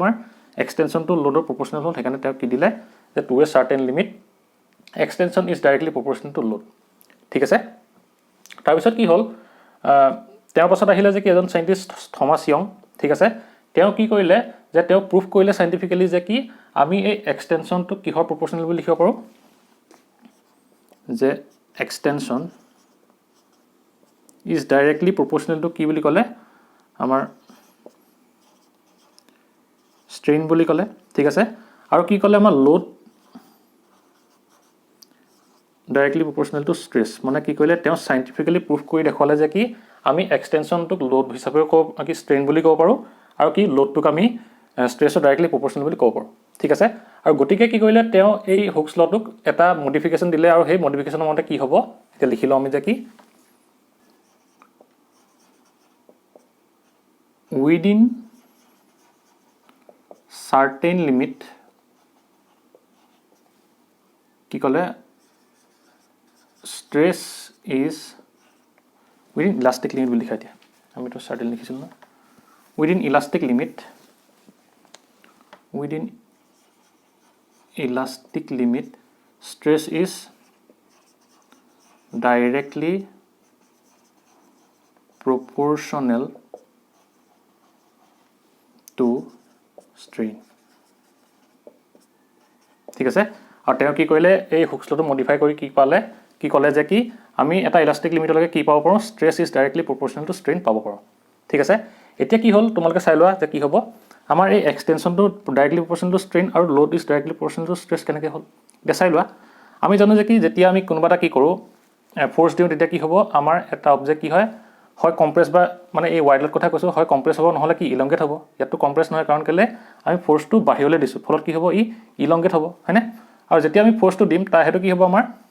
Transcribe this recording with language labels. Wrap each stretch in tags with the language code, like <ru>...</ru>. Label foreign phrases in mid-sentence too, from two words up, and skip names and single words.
<as>আমাৰ এক্সটেনশনটো লোডৰ প্ৰপৰ্চনেল হ'ল সেইকাৰণে তেওঁ কি দিলে যে</as> <en>to a certain limit extension is directly proportional to load</en> <as>ঠিক আছে তাৰপিছত কি হ'ল তেওঁৰ পাছত আহিলে যে কি এজন সাইন্টিষ্ট থমাস ইয়ং ঠিক আছে তেওঁ কি কৰিলে যে তেওঁ প্ৰুফ কৰিলে সাইন্টিফিক্যালি যে কি আমি এই এক্সটেনশনটো কিহৰ প্ৰপৰ্শনেল বুলি লিখিব পাৰো যে</as> <en>extension is directly proportional to</en> <as>কি বুলি ক'লে আমাৰ strain বুলি ক'লে ঠিক আছে আৰু কি ক'লে আমাৰ load</as> <en>directly proportional to stress</en> <as>মানে কি ক'লে তেওঁ</as> <en>scientifically proof</en> <as>কৰি দেখুৱালে যে কি আমি এক্সটেনশনটোক লোড হিচাপে ক'ব কি strain বুলি ক'ব পাৰো আৰু কি লোডটোক আমি স্ট্ৰেছৰ</as> <en>directly proportional</en> <as>বুলি ক'ব পাৰো ঠিক আছে আৰু গতিকে কি কৰিলে তেওঁ এই হুকস লটোক এটা মডিফিকেশন দিলে আৰু সেই মডিফিকেশনৰ মতে কি হ'ব এতিয়া লিখিলো আমি যে কি</as> <en>within certain limit</en> <as>কি ক'লে</as> <en>stress is within elastic limit</en> <as>বুলি লিখা দিয়া আমি তো certain লিখিছিলো না</as> <en>within elastic limit stress is directly proportional to strain</en> <as>ঠিক আছে আৰু তেওঁ কি কৰিলে এই হুকস লটো মডিফাই কৰি কি পালে কি ক'লে যে কি আমি এটা ইলাস্টিক লিমিটলৈকে কি পাব পাৰো</as> <en>stress is directly proportional to strain</en> <as>পাব পাৰো ঠিক আছে এতিয়া কি হ'ল তোমালোকে চাই লোৱা যে কি হ'ব আমাৰ এই এক্সটেনশনটো</as> <en>directly proportional to strain</en> <as>আৰু</as> <en>load is directly proportional to stress</en> <as>কেনেকৈ হ'ল এতিয়া চাই লোৱা আমি জানো যে কি যেতিয়া আমি কোনোবা এটা কি কৰোঁ ফ'ৰ্চ দিওঁ তেতিয়া কি হ'ব আমাৰ এটা অবজেক্ট কি হয় কম্প্ৰেছ বা মানে এই ৱাইডলত কথা কৈছোঁ হয় কম্প্ৰেছ হ'ব নহ'লে কি ইলংগেট হ'ব ইয়াততো কম্প্ৰেছ নহয় কাৰণ কেলে আমি ফ'ৰ্চটো বাহিৰলৈ দিছোঁ ফলত কি হ'ব ই ইলংগেট হ'ব হয়নে আৰু যেতিয়া আমি ফ'ৰ্চটো দিম তাৰ সেইটো কি হ'ব আমাৰ</as>